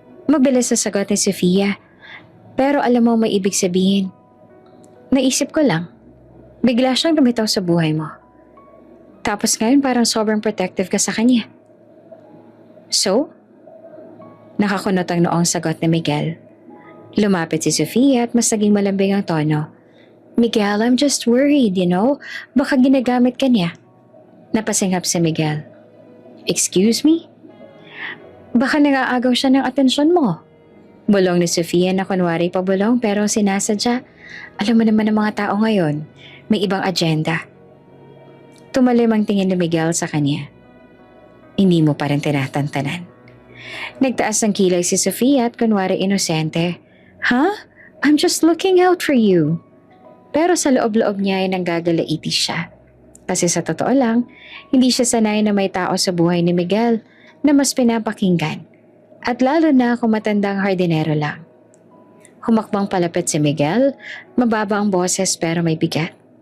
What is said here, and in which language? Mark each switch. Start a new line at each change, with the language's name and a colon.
Filipino: Mabilis sa sagot ni Sofia. Pero alam mo may ibig sabihin. Naisip ko lang. Bigla siyang lumitaw sa buhay mo. Tapos ngayon parang sobrang protective ka sa kanya. So? Nakakunot ang noong sagot ni Miguel. Lumapit si Sofia at mas naging malambing ang tono.
English: Miguel, I'm just worried, you know?
Filipino: Baka ginagamit ka niya. Napasinghap si Miguel.
English: Excuse me?
Filipino: Baka nangaagaw siya ng atensyon mo. Bulong ni Sofia na kunwari pabulong pero sinasadya. Alam mo naman ng mga tao ngayon, may ibang agenda. Tumalim ang tingin ni Miguel sa kanya. Hindi mo pa rin tinatantanan. Nagtaas ng kilay si Sofia at kunwari inosente. Huh?
English: I'm just looking out for you.
Filipino: Pero sa loob-loob niya ay nanggagalaiti siya. Kasi sa totoo lang, hindi siya sanay na may tao sa buhay ni Miguel na mas pinapakinggan. At lalo na kung matandang hardinero lang. Humakbang palapit si Miguel, mababa ang boses pero may bigat.